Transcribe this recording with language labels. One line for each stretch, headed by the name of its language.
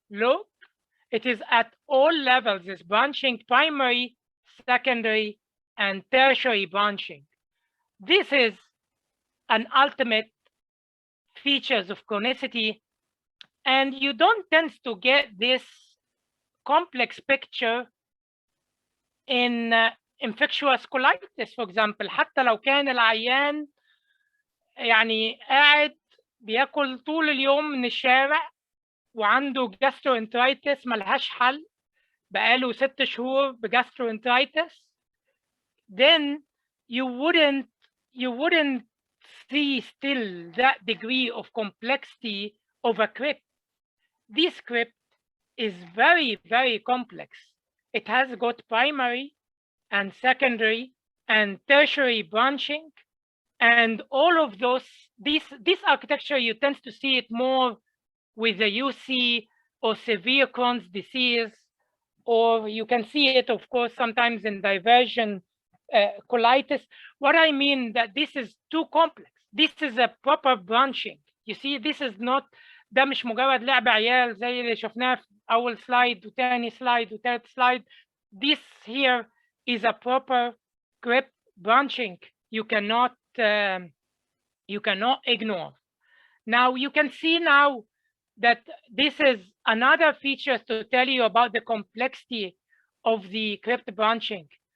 English: Look, it is at all levels. It's branching primary, secondary, and tertiary branching. This is an ultimate features of chronicity, and you don't tend to get this complex picture in infectious colitis, for example.
Arabic: حتى لو كان العيان يعني قاعد بياكل طول اليوم من الشارع وعنده gastroenteritis ملهاش حل بقاله 6 شهور بgastroenteritis,
English: then you wouldn't see still that degree of complexity of a crypt. This crypt is very, very complex. It has got primary and secondary and tertiary branching, and all of those, this architecture, you tend to see it more with the UC or severe Crohn's disease, or you can see it, of course, sometimes in diversion colitis. What I mean that this is too complex. This is a proper branching. You see, this is not,
Arabic: ده مش مجرد لعب عيال زي اللي شفناه في أول سلايد وتاني سلايد وتالت سلايد.
English: This here is a proper crypt branching. You cannot ignore. Now you can see now that this is another feature to tell you about the complexity of the crypt branching.